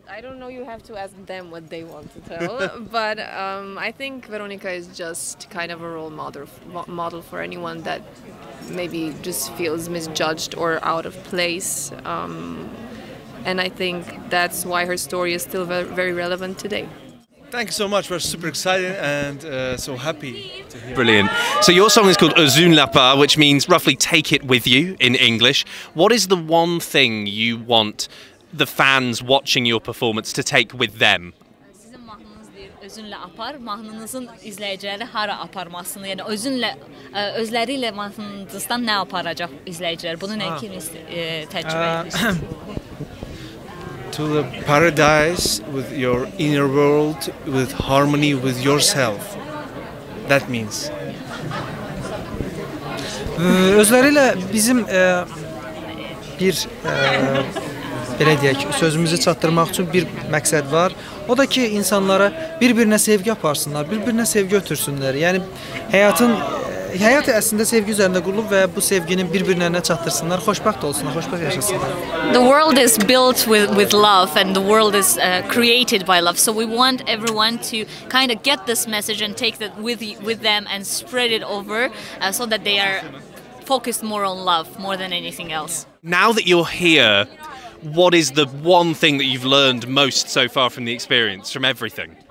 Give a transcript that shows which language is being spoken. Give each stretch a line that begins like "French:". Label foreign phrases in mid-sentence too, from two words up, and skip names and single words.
English: I don't know, you have to ask them what they want to tell, but I think Veronica is just kind of a role model for anyone that maybe just feels misjudged or out of place, and I think that's why her story is still very relevant today. Thank you so much. We're super excited and so happy to hear. Brilliant. So your song is called Uzun Lapa, which means roughly take it with you in English. What is the one thing you want the fans watching your performance to take with them?
Azerbaijani: Sizin mahnınız deyir, özünlə apar, mahnınızın izləyiciləri hara aparmasını, yəni özləriyle mahnınızdan nə aparacaq izləyicilər? Bunu nə kimi təcrübə edirsiniz?
English: To the paradise with your inner world, with harmony with yourself. That means.
Azerbaijani: Özləriyle bizim bir belə deyək, sözümüzü çatdırmaq üçün bir məqsəd var. O da ki, insanlara bir-birinə sevgi aparsınlar, bir-birinə sevgi ötürsünlər. Yəni həyat əslində sevgi üzərində qurulub və bu sevginin bir-birinə çatdırsınlar, xoşbəxt olsunlar, xoşbəxt yaşasınlar.
English: The world is built with love, and the world is created by love. So we want everyone to kind of get this message and take that with them and spread it over, so that they are focused more on love more than anything else. Now that you're here, what is the one thing that you've learned most so far from the experience, from everything?